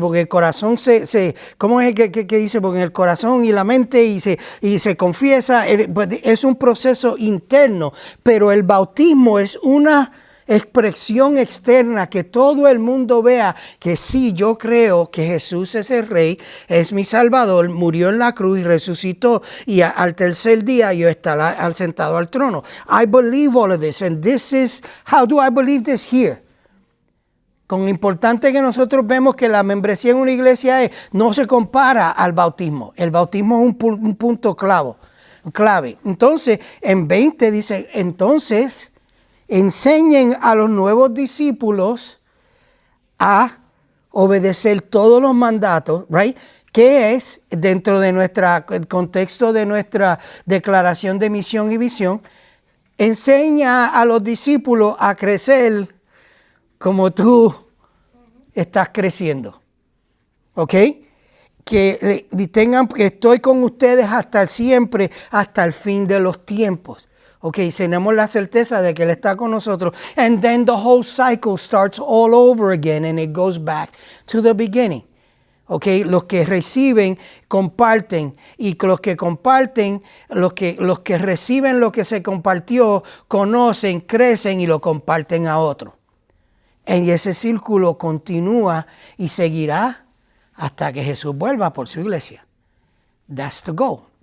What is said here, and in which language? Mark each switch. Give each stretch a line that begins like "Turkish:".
Spanish: Porque el corazón ¿cómo es que dice? Porque en el corazón y la mente y se confiesa. Es un proceso interno. Pero el bautismo es una expresión externa, que todo el mundo vea que sí, yo creo que Jesús es el Rey, es mi Salvador, murió en la cruz y resucitó, y al tercer día yo estaré sentado al trono.
English: I believe all of this, and this is, how do I believe this here?
Spanish: Con lo importante que nosotros vemos que la membresía en una iglesia no se compara al bautismo. El bautismo es un punto clave. Entonces, en 20 dice, entonces, enseñen a los nuevos discípulos a obedecer todos los mandatos, right? Que es, dentro de el contexto de nuestra declaración de misión y visión, enseña a los discípulos a crecer como tú estás creciendo. ¿Ok? Que tengan, que estoy con ustedes hasta siempre, hasta el fin de los tiempos. Ok, tenemos la certeza de que Él está con nosotros.
English: And then the whole cycle starts all over again and it goes back to the beginning.
Spanish: Ok, los que reciben, comparten. Y los que comparten, los que reciben lo que se compartió, conocen, crecen y lo comparten a otros. Y ese círculo continúa y seguirá hasta que Jesús vuelva por su iglesia.
English: That's the goal.